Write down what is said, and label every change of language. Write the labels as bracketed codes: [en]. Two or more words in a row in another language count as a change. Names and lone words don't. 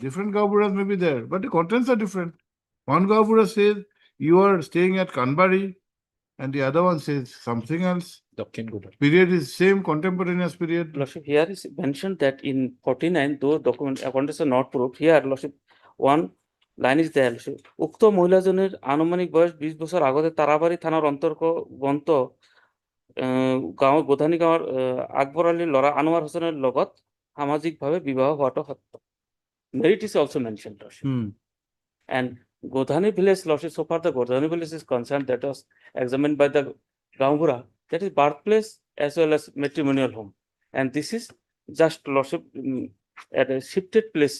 [en] Different Gauburas may be there, but the contents are different. One Gaubura says you are staying at Kanbari, and the other one says something else. Dokhin Godhani. Period is same contemporaneous period. Lordship, here is mentioned that in 49, those documents, contents are not proved. Here, lordship, one line is there, lordship. [as] উক্ত মহিলাজনের আনুমানিক বয়স 20 বছর আগতে তারাবাড়ি থানার অন্তর্গত গাঁও গোধানী গাঁৱৰ আকবৰ আলীৰ ল'ৰা আনোৱাৰ হোসেনৰ লগত সামাজিকভাৱে বিবাহ হোৱাটো সত্য। [en] Merit is also mentioned, lordship. And Godhani village, lordship, so far the Godhani village is concerned, that was examined by the Gaungura, that is birthplace as well as matrimonial home. And this is just, lordship, at a shifted place.